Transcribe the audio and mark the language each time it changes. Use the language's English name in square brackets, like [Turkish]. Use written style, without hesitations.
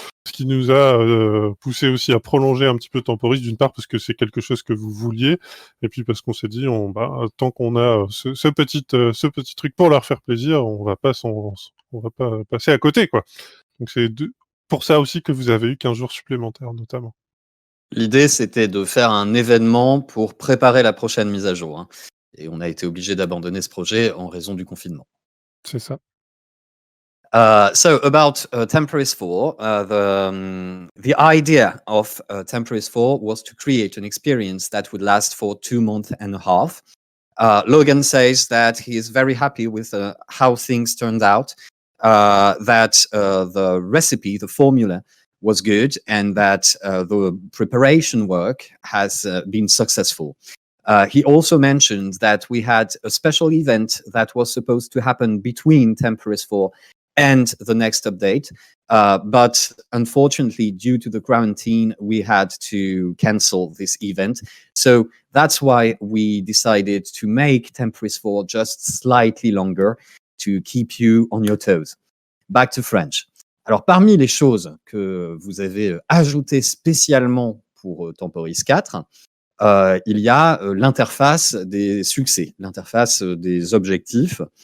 [French] Ce qui nous a poussé aussi à prolonger un petit peu Temporis, d'une part parce que c'est quelque chose que vous vouliez, et puis parce qu'on s'est dit, tant qu'on a ce petit truc pour leur faire plaisir, on va pas passer à côté, quoi. Donc c'est pour ça aussi que vous avez eu 15 jours supplémentaires, notamment. L'idée, c'était de faire un événement pour préparer la prochaine mise à jour, hein. Et on a été obligé d'abandonner ce projet en raison du confinement. C'est ça. [English] So about Temporis 4, the idea of Temporis 4 was to create an experience that would last for 2 months and a half. Logan says that he is very happy with how things turned out, that the recipe, the formula, was good, and that the preparation work has been successful. He also mentioned that we had a special event that was supposed to happen between Temporis 4 and the next update. But unfortunately, due to the quarantine, we had to cancel this event. So that's why we decided to make Temporis 4 just slightly longer to keep you on your toes. Back to French. [French] Alors, parmi les choses que vous avez ajoutées spécialement pour Temporis 4, il y a l'interface des succès, l'interface des objectifs.